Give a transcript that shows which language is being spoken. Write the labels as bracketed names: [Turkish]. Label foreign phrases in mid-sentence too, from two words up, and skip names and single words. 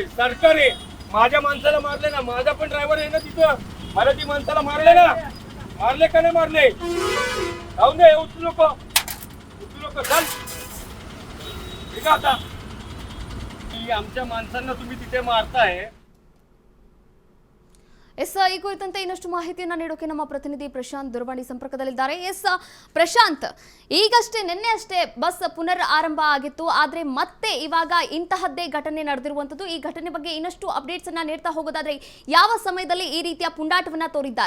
[Marathi] सरकार आहे, माझ्या माणसाला मारले ना, माझा पण ड्रायव्हर आहे ना तिथं, मराठी माणसाला मारले ना. मारले का नाही मारले? जाऊ दे, उचलू नको चल. ठीक आहे, आता की आमच्या माणसांना तुम्ही तिथे मारताय. [Kannada] ಎಸ್, ಈ ಕುರಿತಂತೆ ಇನ್ನಷ್ಟು ಮಾಹಿತಿಯನ್ನು ನೀಡೋಕೆ ನಮ್ಮ ಪ್ರತಿನಿಧಿ ಪ್ರಶಾಂತ್ ದೂರವಾಣಿ ಸಂಪರ್ಕದಲ್ಲಿದ್ದಾರೆ. ಎಸ್ ಪ್ರಶಾಂತ್, ಈಗಷ್ಟೇ ನಿನ್ನೆ ಅಷ್ಟೇ ಬಸ್ ಪುನರ್ ಆರಂಭ ಆಗಿತ್ತು, ಆದರೆ ಮತ್ತೆ ಇವಾಗ ಇಂತಹದ್ದೇ ಘಟನೆ ನಡೆದಿರುವಂಥದ್ದು. ಈ ಘಟನೆ ಬಗ್ಗೆ ಇನ್ನಷ್ಟು ಅಪ್ಡೇಟ್ಸ್ ಅನ್ನ ನೀಡ್ತಾ ಹೋಗೋದಾದ್ರೆ ಯಾವ ಸಮಯದಲ್ಲಿ ಈ ರೀತಿಯ ಪುಂಡಾಟವನ್ನ ತೋರಿದ್ದಾರೆ?